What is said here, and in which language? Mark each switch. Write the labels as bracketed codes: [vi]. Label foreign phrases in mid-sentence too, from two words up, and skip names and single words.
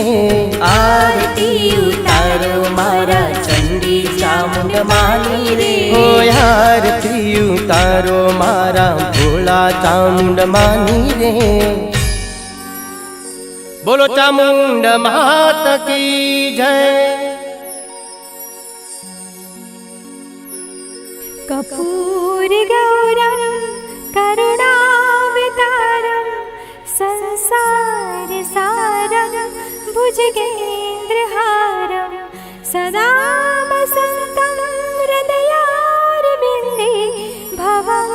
[gu] આરતી ઉતારો મારા ચંડી ચામુંડ માની રે હો આરતી ઉતારો મારા ભોળા ચામુંડ માની રે [hi] बोलो चामुंड मात की जय [sa] कर्पूर गौरम करुणावतारम संसार सारम भुजगेन्द्रहारम सदा वसन्तं हृदयारविन्दे भवं